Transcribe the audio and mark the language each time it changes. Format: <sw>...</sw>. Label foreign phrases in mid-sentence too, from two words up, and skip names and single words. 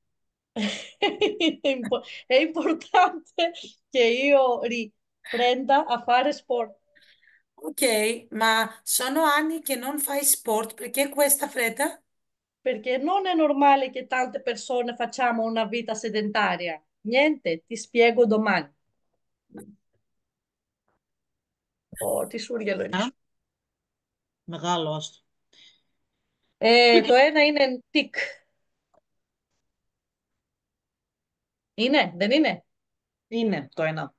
<it>È importante che io riprenda a fare sport Ok, ma sono anni che non fai sport, perché questa fretta? perché non è normale che tante persone facciamo una vita sedentaria. Niente, ti spiego domani.</it> <el>Oh, τι σούργελο είναι. Α, μεγάλο, άστο. Το ένα είναι τικ. Είναι, δεν είναι. Είναι το ένα.</el>